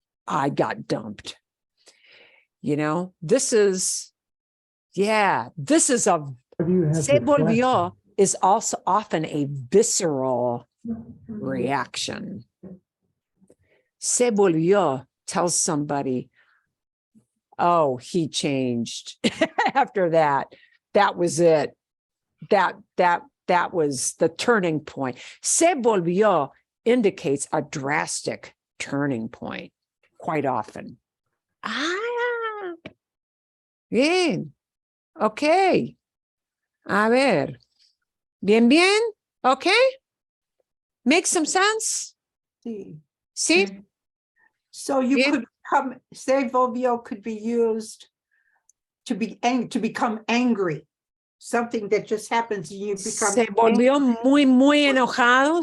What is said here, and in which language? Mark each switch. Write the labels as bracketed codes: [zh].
[en] I got dumped. This is a, se volvió is also often a visceral reaction. Se volvió tells somebody, Oh, he changed after that. That was it. That was the turning point. Se volvió indicates a drastic turning point quite often. [es] Ah, bien. Okay. A ver. Bien, bien. Okay. [en] Makes some sense? See. See? Okay. So you Yeah. could come, se volvió could be used to become angry. Something that just happens and you become. [es] Se volvió muy, muy enojado.